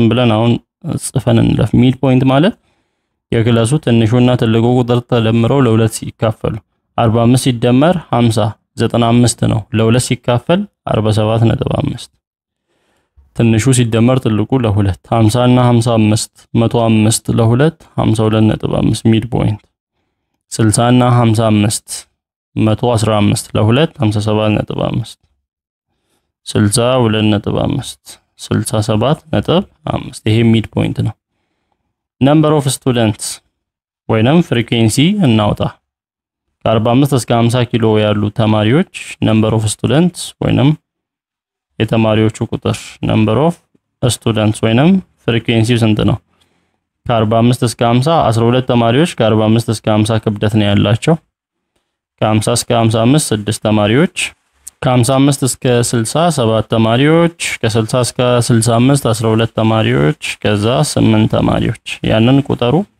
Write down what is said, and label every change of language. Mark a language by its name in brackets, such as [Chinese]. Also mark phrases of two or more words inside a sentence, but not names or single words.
[Amharic] ብለን አሁን ጽፈን እንለፍ [English] mid point [Amharic] ማለት የክላሱ ትንሹና ትልቁ ቁጥር ተደምረው ለሁለት ሲካፈሉ 45 ሲደመር 50 95 ነው ለሁለት ሲካፈል 47.5 ትንሹ ሲደመር ትልቁ ለሁለት 50 እና 55 105 ለሁለት 52.5 [English] mid point [Amharic] 60 እና 55 115 ለሁለት 57.5 62.5 67.5 ይሄ [English] mid point [Amharic] ነው [English] number of students [Amharic] ወይንም frequency እናውጣ ከ45 እስከ 50 ኪሎ ያሉ ተማሪዎች [English] number of students [Amharic] ወይንም የተማሪዎቹ ቁጥር [English] number of students [Amharic] ወይንም frequency ስንት ነው ከ45 እስከ 50 12 ተማሪዎች ከ45 እስከ 50 ክብደት ነው ያላቸው ከ50 እስከ 55 6 ተማሪዎች ከ55 እስከ 60 7 ተማሪዎች ከ60 እስከ 65 12 ተማሪዎች ከዛ 8 ተማሪዎች ያንን ቁጥሩ